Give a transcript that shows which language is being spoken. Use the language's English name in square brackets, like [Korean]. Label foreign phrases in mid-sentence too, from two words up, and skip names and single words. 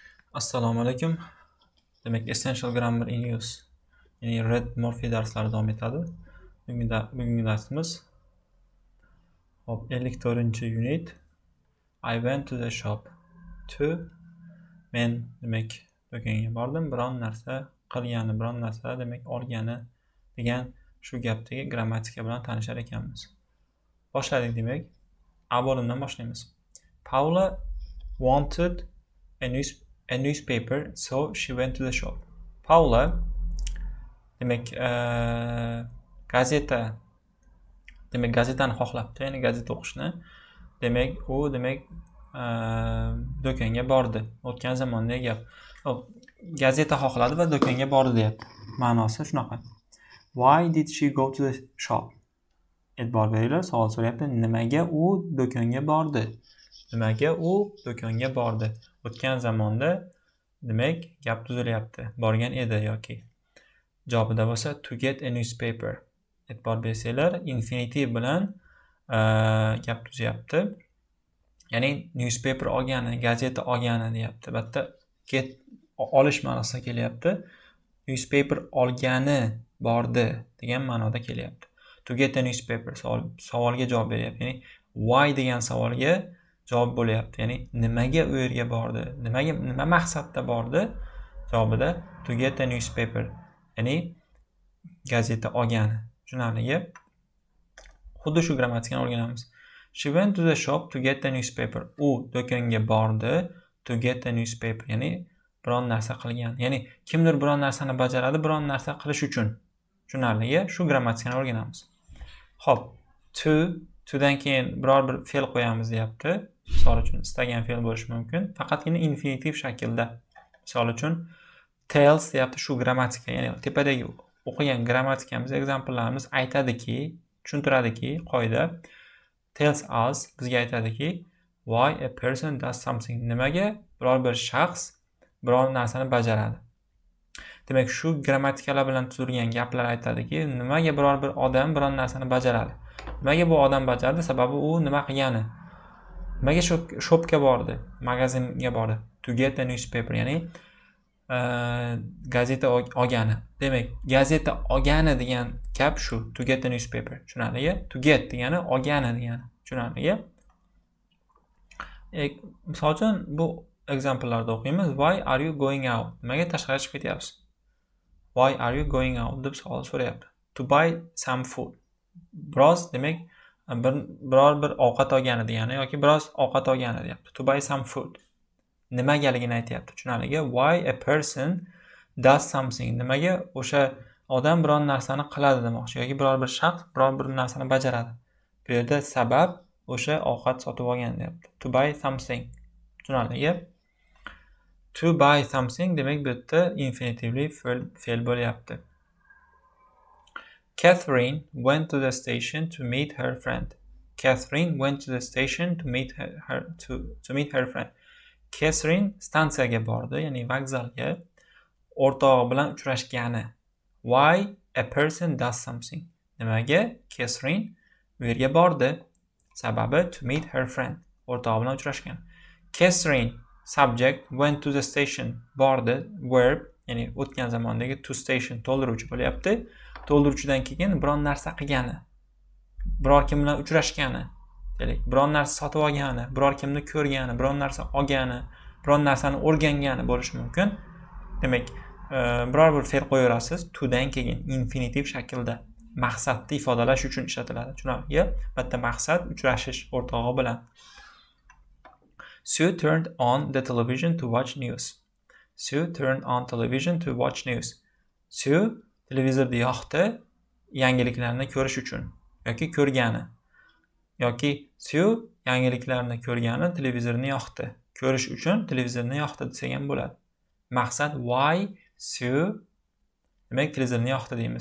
[Uzbek] Assalomu alaykum. Demak, Essential Grammar in Use, ya'ni Red Murphy darslari davom etadi. Bugungi darsimiz 54-unit. [English] I went to the shop to. [Uzbek] Men demak do'konga bordim, biron narsa qilgani, biron narsa demak olgani degan shu gapdagi grammatika bilan tanishar ekanmiz. Boshladik demak. A bo'limdan boshlaymiz. [English] Paula wanted a newspaper, so she went to the shop. [Uzbek] Paula demak gazetani xohlabdi, ya'ni gazeta o'qishni. Demak u do'konga bordi. O'tgan zamondagi gap. Gazeta xohladi va do'konga bordi deyapti. Ma'nosi shunaqa. [English] Why did she go to the shop? [Uzbek] E'tibor beringlar, savol so'rayapti. Nimaga u do'konga bordi? Nimaga u do'konga bordi? O'tgan zamonda demak gap tuzilyapti. Borgan edi yoki. Javobida bo'lsa [English] to get a newspaper. [Uzbek] E'tibor bersanglar, infinitiv bilan gap tuzyapti. Ya'ni newspaper olgani, gazeta olgani deyapti. Albatta get olish ma'nosida kelyapti. Newspaper olgani bordi degan ma'noda kelyapti. [English] To get a newspaper [Uzbek] savolga javob beryapti. Ya'ni why degan savolga javob bo'lyapti. Ya'ni nimaga u yerga bordi? Nima maqsadda bordi? Javobida [English] to get a newspaper. [Uzbek] Ya'ni gazeta olgani. Tushunarligi? Xuddi shu grammatikani o'rganamiz. [English] She went to the shop to get a newspaper. [Uzbek] U do'konga bordi [English] to get a newspaper. [Uzbek] Ya'ni biron narsa qilgan. Ya'ni kimdir biron narsani bajaradi, biron narsa qilish uchun. Tushunarligi? Shu grammatikani o'rganamiz. Xo'p, to'dan keyin biror bir fe'l qo'yamiz deyapti. Misol uchun istagan fe'l bo'lishi mumkin. Faqatgina infinitiv shaklda. Misol uchun tells deyapti, shu grammatika. Ya'ni tepadagi o'qigan grammatikamiz, examplelarimiz aytadiki, tushuntiradiki, qoida [English] tells us [Uzbek] bizga aytadiki [English] why a person does something. [Uzbek] Nimaga biror bir shaxs biror narsani bajaradi. Demak, shu grammatikalar bilan tuzilgan gaplar aytadiki, nimaga biror bir odam biror narsani bajaradi. Nimaga bu odam bajardi? Sababi u nima qilgani. Nimaga shopga bordi, magazinga bordi. [English] To get a newspaper, [Uzbek] ya'ni gazeta olgani. Demak, gazeta olgani degan gap shu, [English] to get a newspaper. Tushunarligi? To get [Uzbek] degani olgani degani. Tushunarligi? Misol uchun bu examplelarda o'qiymiz. [English] Why are you going out? [Uzbek] Nimaga tashqariga chiqib ketyapsiz? [English] Why are you going out [Uzbek] deb savol so'rayapti. [English] To buy some food. [Uzbek] Biroz demak biror bir ovqat olgani degani yoki biroz ovqat olgani deyapti. [English] To buy some food. [Uzbek] Nimagaligini aytyapti. Tushunarligi? [English] Why a person does something. [Uzbek] Nimaga o'sha odam biror narsani qiladi demoqchi yoki biror bir shaxs biror bir narsani bajaradi. Bu yerda sabab o'sha ovqat sotib olgan deyapti. [English] To buy something. [Uzbek] Tushunarligi? [English] To buy something [Uzbek] demak bu yerda infinitivli fe'l bo'lyapti. [English] Catherine went to the station to meet her friend. Catherine went to the station to meet her friend. [Uzbek] Catherine stansiyaga bordi, ya'ni vokzalga o'rtog'i bilan uchrashgani. [English] Why a person does something. [Uzbek] Nimaga Catherine u yerga bordi? [English] Sababi to meet her friend. [Uzbek] O'rtog'i bilan uchrashgan. [English] Catherine subject went to the station. [Uzbek] Bordi verb, ya'ni o'tgan zamondagi to station to'ldiruvchi bo'lyapti. To'ldiruvchidan keyin biron narsa qilgani. Biror kim bilan uchrashgani. Biror narsa sotib olgani, biror kimni ko'rgani, biror narsa olgani, biror narsani o'rgangani bo'lishi mumkin. Demak, biror bir fe'l qo'yaverasiz, to'dan keyin infinitiv shaklda maqsadni ifodalash uchun ishlatiladi. Tushunarligi? Bitta maqsad uchrashish o'rtog'i bilan. [English] Sue turned on the television to watch news. Sue turned on television to watch news. [Uzbek] Sue televizorni yoqdi yangiliklarni ko'rish uchun yoki ko'rgani. Yoki Sue yangiliklarni ko'rgani televizorni yoqdi. Ko'rish uchun televizorni yoqdi desak ham bo'ladi. Maqsad why Sue demak televizorni yoqdi deymiz.